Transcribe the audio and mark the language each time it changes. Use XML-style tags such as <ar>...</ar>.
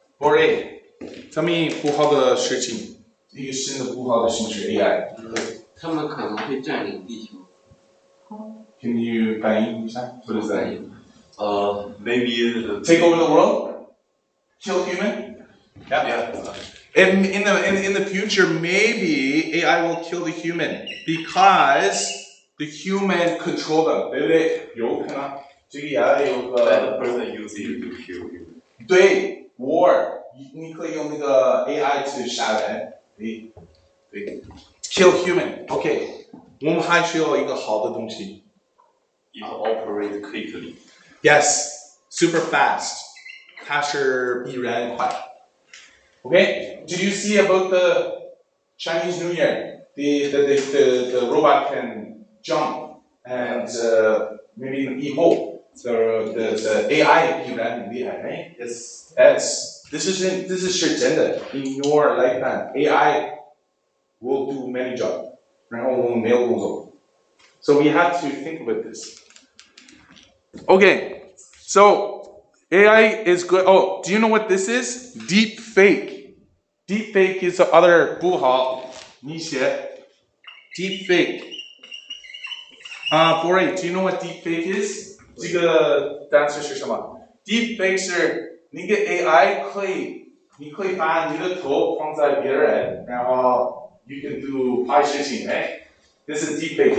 <zh>Bore,</zh> <en>tell me</en> <zh>不好的事情，一个新的不好的形式 AI。他们可能会占领地球。</zh> <en>Can you</en> <zh>反映一下</zh> <en>What is that? Maybe take over the world, kill human. Yeah. In the future, maybe AI will kill the human because the human control them.</en> <zh>对不对？有可能。这个也有个。</zh> <en>Let the person use it to kill you.</en> <zh>对 ，war， 你可以用那个 AI 去杀人。</zh> <en>对。Kill human.</en> <zh>OK， 我们还需要一个好的东西。</zh> <en>It operates quickly. Yes, super fast.</en> <zh>它是必然快。</zh> <en>Okay, did you see about the Chinese New Year? The robot can jump and maybe even 以后 the AI</en> <zh>必然很厉害</zh> <en>right? Yes. This is 真的 in your lifetime. AI will do many jobs.</en> <zh>然后我们没有工作。</zh> <en>So we have to think about this. Okay, so AI is good. Oh, do you know what this is? Deep fake. Deep fake is the other 不好。</en> <zh>你写</zh> <en>deep fake. Bore, do you know what deep fake is?</en> <zh>这个单词是什么 ？Deep fake 是那个 AI 你可以把你的头放在别人，然后</zh> <en>you can do</en> <zh>坏事情，哎。</zh> <en>This is deep fake.</en>